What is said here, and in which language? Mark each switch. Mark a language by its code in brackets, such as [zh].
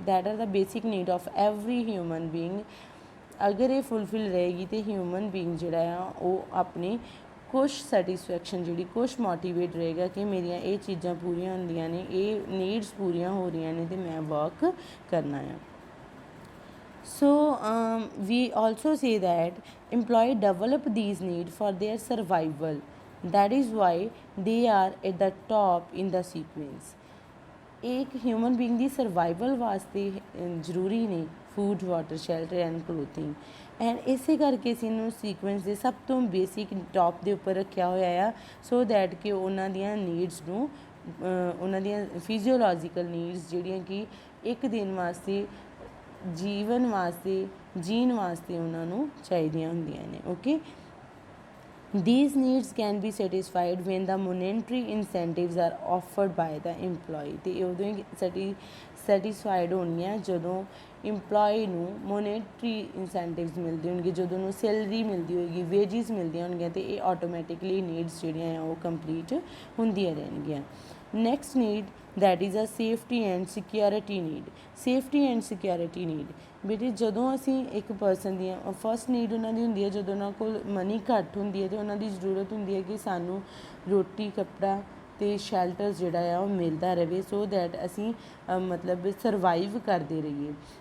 [en] That are the basic need of every human being. [pa] ਅਗਰ ਇਹ fulfil ਰਹੇਗੀ ਤਾਂ ਹਿਊਮਨ ਬੀਇੰਗ ਜਿਹੜਾ ਆ ਉਹ ਆਪਣੀ ਕੁਛ ਸੈਟਿਸਫੈਕਸ਼ਨ ਜਿਹੜੀ ਕੁਛ ਮੋਟੀਵੇਟ ਰਹੇਗਾ ਕਿ ਮੇਰੀਆਂ ਇਹ ਚੀਜ਼ਾਂ ਪੂਰੀਆਂ ਹੁੰਦੀਆਂ ਨੇ, ਇਹ ਨੀਡਸ ਪੂਰੀਆਂ ਹੋ ਰਹੀਆਂ ਨੇ ਅਤੇ ਮੈਂ ਵਰਕ ਕਰਨਾ ਆ। [en] So we also say that employee develop these needs for their survival, that is why they are at the top in the sequence। [pa] एक ह्यूमन बीइंग ਦੀ ਸਰਵਾਈਵਲ ਵਾਸਤੇ ਜ਼ਰੂਰੀ ਨੇ food, water, shelter and clothing, and ਇਸੇ ਕਰਕੇ ਅਸੀਂ ਇਹਨੂੰ sequence ਦੇ ਸਭ ਤੋਂ ਬੇਸਿਕ ਟੌਪ ਦੇ ਉੱਪਰ ਰੱਖਿਆ ਹੋਇਆ ਆ ਸੋ ਦੈਟ ਕਿ ਉਹਨਾਂ ਦੀਆਂ ਨੀਡਸ ਨੂੰ ਉਹਨਾਂ ਦੀਆਂ ਫਿਜ਼ੀਓਲੋਜੀਕਲ ਨੀਡਸ ਜਿਹੜੀਆਂ ਕਿ ਇੱਕ ਦਿਨ ਵਾਸਤੇ ਜੀਵਨ ਵਾਸਤੇ ਜੀਣ ਵਾਸਤੇ ਉਹਨਾਂ ਨੂੰ ਚਾਹੀਦੀਆਂ ਹੁੰਦੀਆਂ ਨੇ। [en] Okay, these needs can be satisfied when the monetary incentives are offered by the employee। [pa] ਤੇ ਉਦੋਂ ਹੀ ਸੈਟੀਸਫਾਈਡ ਹੋਣੀਆਂ ਜਦੋਂ ਇੰਪਲੋਈ ਨੂੰ ਮੋਨੇਟਰੀ ਇਨਸੈਂਟਿਵਸ ਮਿਲਦੇ ਹੋਣਗੇ, ਜਦੋਂ ਉਹਨੂੰ ਸੈਲਰੀ ਮਿਲਦੀ ਹੋਏਗੀ, ਵੇਜਿਸ ਮਿਲਦੀਆਂ ਹੋਣਗੀਆਂ, ਅਤੇ ਇਹ ਆਟੋਮੈਟਿਕਲੀ ਨੀਡਸ ਜਿਹੜੀਆਂ ਆ ਉਹ ਕੰਪਲੀਟ ਹੁੰਦੀਆਂ ਰਹਿਣਗੀਆਂ। [en] Next need that is a safety and security need। safety and security need [pa] ਬੇਟੇ ਜਦੋਂ ਅਸੀਂ ਇੱਕ ਪਰਸਨ ਦੀਆਂ ਫਸਟ ਨੀਡ ਉਹਨਾਂ ਦੀ ਹੁੰਦੀ ਹੈ ਜਦੋਂ ਉਹਨਾਂ ਕੋਲ ਮਨੀ ਘੱਟ ਹੁੰਦੀ ਹੈ ਅਤੇ ਉਹਨਾਂ ਦੀ ਜ਼ਰੂਰਤ ਹੁੰਦੀ ਹੈ ਕਿ ਸਾਨੂੰ ਰੋਟੀ ਕੱਪੜਾ ਅਤੇ ਸ਼ੈਲਟਰ ਜਿਹੜਾ ਆ ਉਹ ਮਿਲਦਾ ਰਹੇ ਸੋ ਦੈਟ ਅਸੀਂ ਮਤਲਬ ਸਰਵਾਈਵ ਕਰਦੇ ਰਹੀਏ।